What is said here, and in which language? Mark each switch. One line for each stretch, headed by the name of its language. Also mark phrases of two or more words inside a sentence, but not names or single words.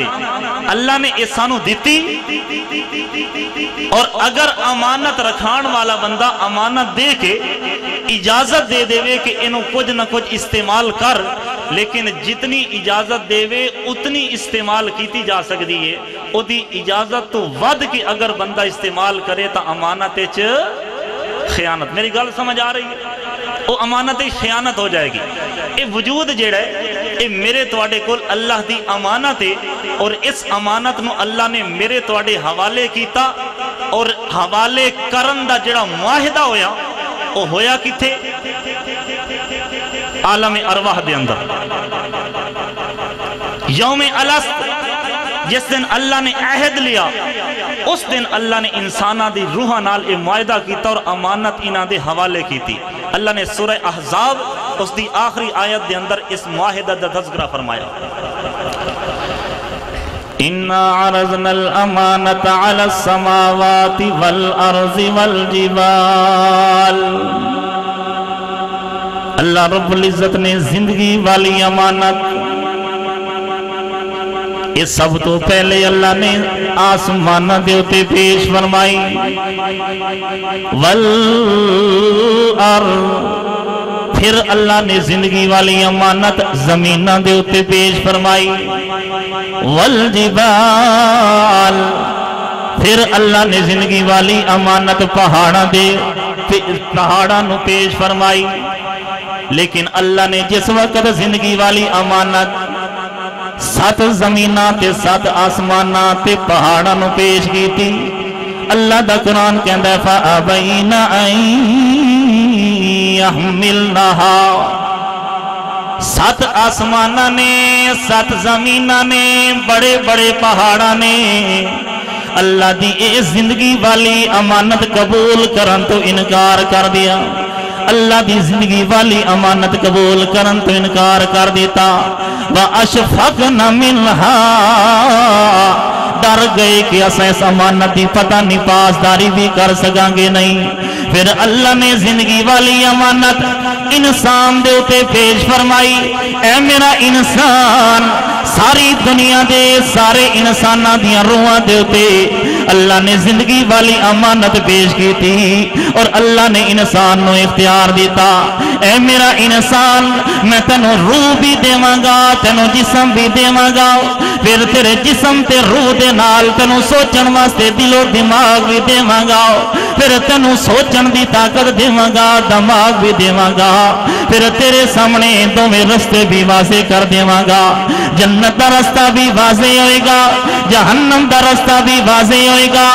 Punjabi: اللہ نے اس سانو دیتی، اور اگر امانت رکھان والا بندہ امانت دے کے اجازت دے دے کہ انہوں کچھ نہ کچھ استعمال کر، لیکن جتنی اجازت دے وے اتنی استعمال کیتی جا سکتی ہے، او دی اجازت تو ود کہ اگر بندہ استعمال کرے تا امانت خیانت۔ میری گل سمجھ آ رہی ہے؟
Urdu: وہ امانت خیانت ہو جائے گی۔
Punjabi: اے وجود جیڑا ہے اے میرے تواڈے کول اللہ دی امانت ہے، اور اس امانت نو اللہ نے میرے تواڈے حوالے کیتا، اور حوالے کرن دا جڑا معاہدہ ہویا وہ ہویا کتھے؟ عالم ارواح دے اندر۔ یوم الست جس دن اللہ نے عہد لیا، اس دن اللہ نے انسانہ دی روحہ نال اے معاہدہ کیتا اور امانت انہاں دے حوالے کیتی۔ اللہ نے سورہ احزاب اس دی آخری آیت دے اندر اس معاہدہ دا تذکرہ فرمایا،
Arabic: اِنَّا عَرَضْنَا الْأَمَانَةَ عَلَى السَّمَاوَاتِ وَالْأَرْضِ وَالْجِبَالِ۔
Punjabi: اللہ رب العزت نے زندگی والی امانت، اس سب تو پہلے اللہ نے آسمانہ دے اتے پیش فرمائی، والارض، پھر اللہ نے زندگی والی امانت زمینہ دے اتے پیش فرمائی، والجبال، پھر اللہ نے زندگی والی امانت پہاڑاں نو پیش فرمائی۔ لیکن اللہ نے جس وقت زندگی والی امانت 7 زمینہ تے 7 آسمانہ تے پہاڑاں نو پیش کی تھی، اللہ دا قرآن کہندا ہے
Arabic: فَأَبَيْنَ أَن
Punjabi: يَحْمِلْنَهَا، 7 آسمانہ نے 7 زمینہ نے بڑے بڑے پہاڑاں نے اللہ دی اے زندگی والی امانت قبول کرن تو انکار کر دیا، اللہ دی زندگی والی امانت قبول کرن تو انکار کر دیتا۔ وَأَشْفَقْنَ مِنْهَا، ڈر گئے کہ اسا اس امانت دی پتہ نہیں پاسداری بھی کر سکیں گے نہیں۔ پھر اللہ نے زندگی والی امانت انسان دے اتے پیش فرمائی، اے میرا انسان، ساری دنیا دے سارے انسانہ دیاں روحاں دے اتے اللہ نے زندگی والی امانت پیش کی تھی، اور اللہ نے انسان نو اختیار دیتا، اے میرا انسان، میں تینوں روح بھی دیواں گا، تینوں جسم بھی دیواں گا، پھر تیرے جسم تے روح دے نال تینوں سوچن واسطے دل و دماغ بھی دیواں گا، پھر تینوں سوچن دی طاقت دیواں گا، دماغ بھی دیواں گا، پھر تیرے سامنے دوویں رستے بھی واضح کر دیواں گا، جنت دا رستہ بھی واضح ہوئے گا، جہنم دا رستہ بھی واضح ہوئے گا۔